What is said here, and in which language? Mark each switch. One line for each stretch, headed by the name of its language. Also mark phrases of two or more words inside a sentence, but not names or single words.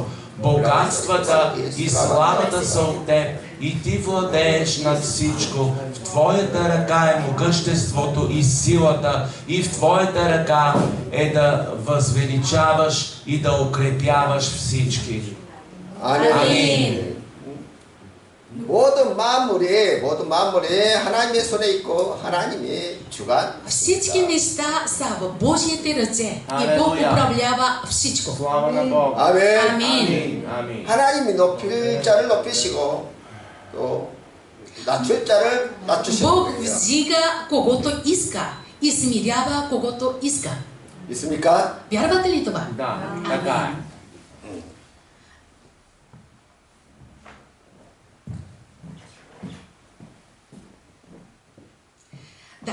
Bulgarian: Богатствата и славата са от Теб, и Ти владееш над всичко. В Твоята ръка е могъществото и силата, и в Твоята ръка е да възвеличаваш и да укрепяваш всички.
Korean: 아멘. 모든 만물이 하나님의 손에 있고 하나님이
Bulgarian: Всички
Korean: 주관하십니다.
Bulgarian: неща са в Божиите ръце и Бог Алелуя. управлява всичко. Слава на Бога.
Korean: 아멘.
Bulgarian: Амин. Амин.
Korean: 하나님이 높일 자를 높이시고 또 낮출 자를 낮추시는
Bulgarian: Бог
Korean: 거예요.
Bulgarian: вдига когото иска и смирява когото иска.
Korean: 있습니까?
Bulgarian: Вярвате ли това? Да, така е. Да.